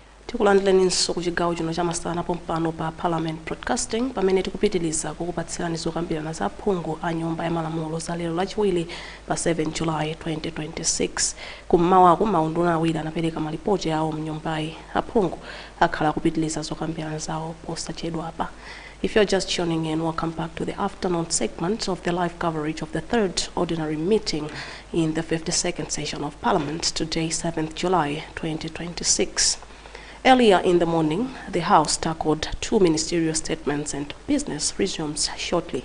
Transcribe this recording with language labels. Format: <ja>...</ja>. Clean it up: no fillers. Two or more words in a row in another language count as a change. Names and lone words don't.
<ny>tikulandileninso kuchigawo chino chamasana pompano pa Parliament Broadcasting pamene tikupitiliza kukupatsirani zokambirana za phungu a nyumba ya malamulo za lero lachiwiri pa 7 July 2026 kummawaku maunduna awiri anapereka malipoti awo mnyumbayi. Aphungu akhala kupitiliza zokambirana zawo posachedwa apa.</ny> <en>If you're just tuning in, welcome back to the afternoon segment of the live coverage of the third ordinary meeting in the 52nd session of Parliament, today 7th July 2026. Earlier in the morning, the House tackled two ministerial statements and business resumes shortly.</en>